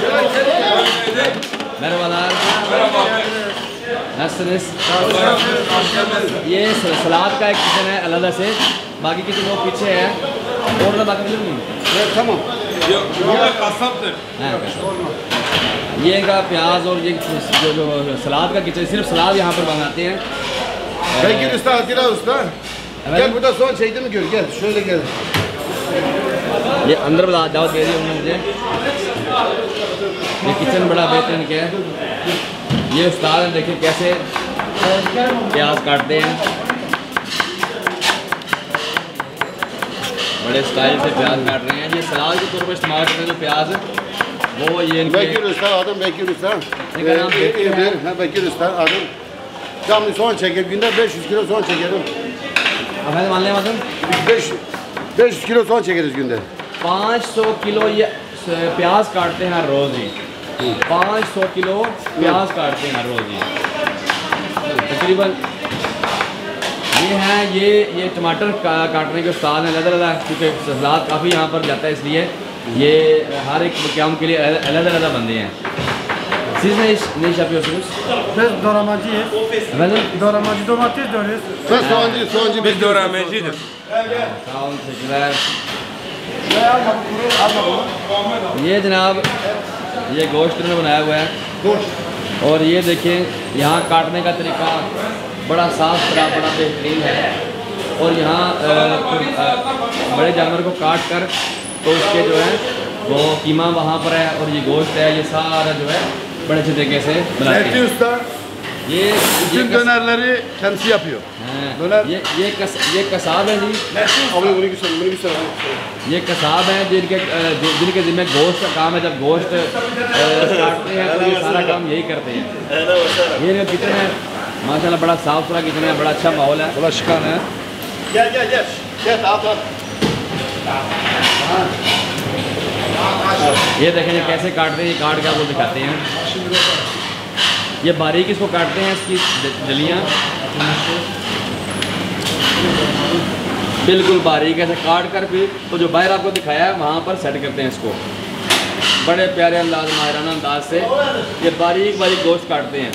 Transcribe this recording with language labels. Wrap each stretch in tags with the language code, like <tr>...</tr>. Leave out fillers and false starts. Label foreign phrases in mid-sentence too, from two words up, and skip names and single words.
<hi>ये सलाद का एक किचन है अलग से, बाकी किचन वो पीछे है। और ना बाकी Tamam. ये इनका प्याज और ये जो सलाद का किचन, सिर्फ सलाद यहाँ पर बनाते हैं।</hi> <tr>Bekir Usta, Atilla Usta. Gel burada son çektiğimi gör. Gel şöyle gel.</tr> <hi>ये अंदर दावत दे दी उन्होंने मुझे। ये किचन बड़ा बेहतरीन क्या है। ये उस्ताद हैं, देखिए कैसे प्याज काटते हैं, बड़े स्टाइल से प्याज काट रहे हैं। ये सलाद के तौर पर इस्तेमाल करते हैं जो प्याज वो ये इनके</hi> <tr>Bekir Usta, adım Bekir Usta. Ne kadar Bekir İyidir. Ha, Bekir Usta, adım. Camlı soğan çeker. Günde 500 kilo soğan çekerim. efendim anlayamadım। 500 kilo soğan çekeriz günde.</tr> <hi>500 किलो ये प्याज काटते हैं हर रोज़ ही। 500 किलो प्याज काटते हैं हर रोज़ ही तकरीबन। ये हैं ये टमाटर काटने के उस्ताद हैं अलग, क्योंकि सलाद काफ़ी यहाँ पर जाता है, इसलिए ये हर एक काम के लिए अलग बंदे हैं।</hi> <tr>Siz ne iş yapıyorsunuz? Biz doğramacıyız. Efendim? Doğramacı domates doğruyoruz. Sen soğancı Biz doğramacıyız. Sağ olun, teşekkürler।</tr> <hi>ये जनाब ये गोश्त ने बनाया हुआ है और ये देखें यहाँ काटने का तरीका बड़ा साफ सुथरा, बड़ा बेहतरीन है। और यहाँ बड़े जानवर को काट कर तो उसके जो है वो कीमा वहाँ पर है और ये गोश्त है, ये सारा जो है बड़े अच्छे तरीके से बनाते Mehdi हैं। Usta ये</hi> <tr>bütün dönerleri kendisi yapıyor.</tr> <hi>हाँ, döner- ये कसाब है जी,</hi> <tr>Abi bunu güzel.</tr> <hi>ये कसाब है जिनके जिम्मे गोश्त का काम है। जब गोश्त काटते हैं तो ये सारा काम यही करते हैं। ये इनका किचन है माशाल्लाह, बड़ा साफ सुथरा किचन है, बड़ा अच्छा माहौल है।</hi> <tr>Bulaşıkhane. Gel. Gel at.</tr> <hi>ये देखें ये कैसे काटते हैं, ये काट के आपको दिखाते हैं। ये बारीक इसको काटते हैं, इसकी जलियाँ बिल्कुल बारीक ऐसे काट कर फिर तो जो बाहर आपको दिखाया है वहाँ पर सेट करते हैं इसको बड़े प्यारे अंदाज, माहिराना अंदाज से ये बारीक गोश्त काटते हैं।</hi>